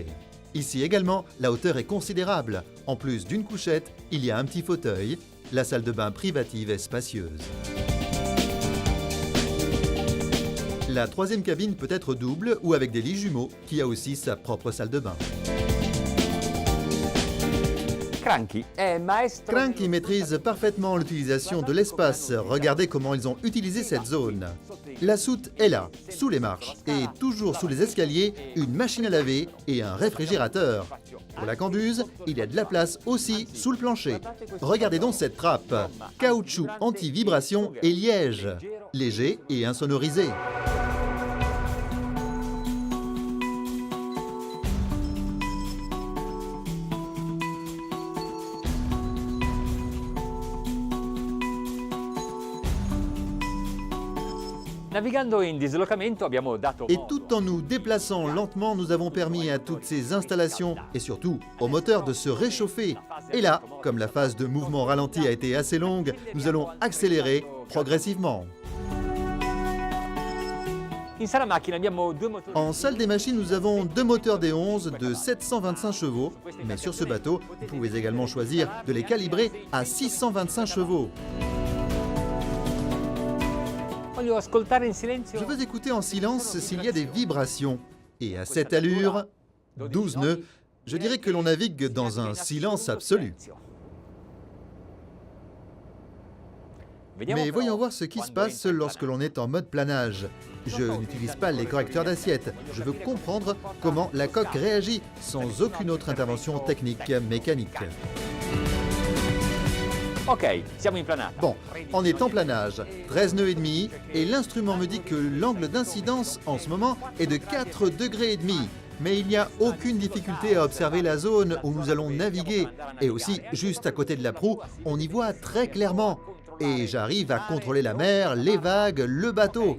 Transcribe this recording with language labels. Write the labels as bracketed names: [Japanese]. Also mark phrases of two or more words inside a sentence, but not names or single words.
[French] Ici également, la hauteur est considérable. En plus d'une couchette, il y a un petit fauteuil. La salle de bain privative est spacieuse. La 3e cabine peut être double ou avec des lits jumeaux, qui a aussi sa propre salle de bain. [Italian] Cranky è maestro. [French] Cranky maîtrise parfaitement l'utilisation de l'espace. Regardez comment ils ont utilisé cette zone. La soute est là, sous les marches, et toujours sous les escaliers, une machine à laver et un réfrigérateur. Pour la cambuse, il y a de la place aussi sous le plancher. Regardez donc cette trappe. Caoutchouc anti-vibration et liège. Léger et insonorisé. [Italian] Navigando in dislocamento abbiamo dato [French] Et tout en nous déplaçant lentement, nous avons permis à toutes ces installations, et surtout au moteur, de se réchauffer. Et là, comme la phase de mouvement ralenti a été assez longue, nous allons accélérer progressivement. [Italian] In sala macchina abbiamo due motori. [French] En salle des machines, nous avons deux moteurs D11 de 725 chevaux, mais sur ce bateau, vous pouvez également choisir de les calibrer à 625 chevaux. [Italian] Voglio ascoltare in silenzio. [French] Je veux écouter en silence s'il y a des vibrations. Et à cette allure, 12 nœuds, je dirais que l'on navigue dans un silence absolu. Mais voyons voir ce qui se passe lorsque l'on est en mode planage. Je n'utilise pas les correcteurs d'assiette. Je veux comprendre comment la coque réagit sans aucune autre intervention technique mécanique. [Italian] Ok, siamo in planata. [French] Bon, on est en planage, 13 nœuds et demi, et l'instrument me dit que l'angle d'incidence en ce moment est de 4 degrés et demi. Mais il n'y a aucune difficulté à observer la zone où nous allons naviguer. Et aussi, juste à côté de la proue, on y voit très clairement. Et j'arrive à contrôler la mer, les vagues, le bateau.